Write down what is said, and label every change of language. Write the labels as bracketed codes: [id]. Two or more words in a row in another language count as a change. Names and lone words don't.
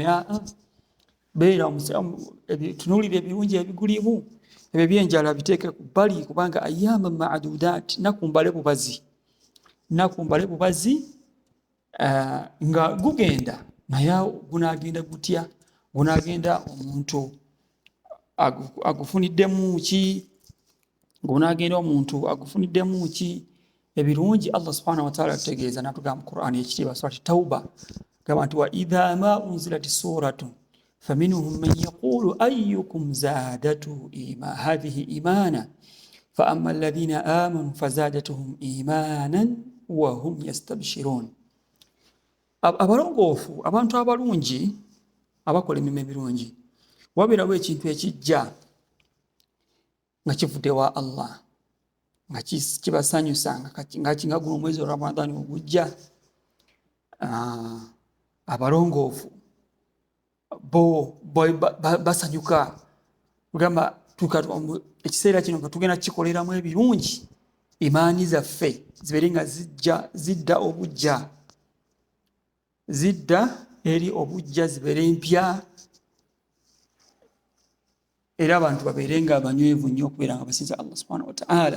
[lg] Beera tunuulira ebirungi ebigulimu, ebyo byenjala biteeke ku bbali, kubanga [ar] أياما معدودات, [lg] nakumbale bubazi nga gugenda naye gunagenda gutya, gunagenda omuntu agufuniddemu ki, ebirungi Allah [ar] سبحانه وتعالى [lg] ategeeza natugamba mu Qur'an ekitiibwa surati Tauba gamba nti [ar] وإذا ما أنزلت سورة فمنهم من يقول أيكم زادته هذه إيمانا فأما الذين آمنوا فزادتهم إيمانا وهم يستبشرون. [lg] Abalongoofu, abantu abalungi abakola emirimu ebirungi, wabeerawo ekintu ekijja nga kivudde wa Allah nga kibasanyusa nga guno omwezi wa Ramadhan ogujja. Abalongoofu bo basanyuka, kugamba ekiseera kino nga tugenda kikoleramu ebirungi, imaani zaffe zibeere nga zidda eri obujja, zibeere mpya, era abantu babeere nga abanywevu nnyo okubeera nga basinza Allah [ar] سبحانه وتعالى.